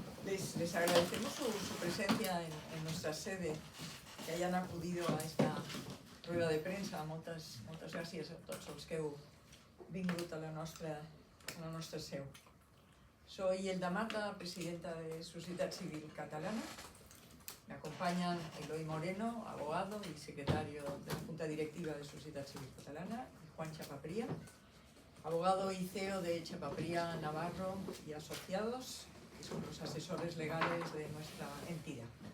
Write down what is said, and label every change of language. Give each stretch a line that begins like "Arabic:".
Spanish: pues les agradecemos su presencia en nuestra sede, que hayan acudido a esta rueda de premsa.
Catalan: Moltes gràcies a tots els que heu vingut a la nostra seu.
Spanish: Soy Elda Mata, presidenta de Societat Civil Catalana. Me acompañan Eloy Moreno, abogado y secretario de la Junta Directiva de Societat Civil Catalana, y Juan Chapapría, abogado y CEO de Chapapría Navarro y Asociados, que son los asesores legales de nuestra entidad.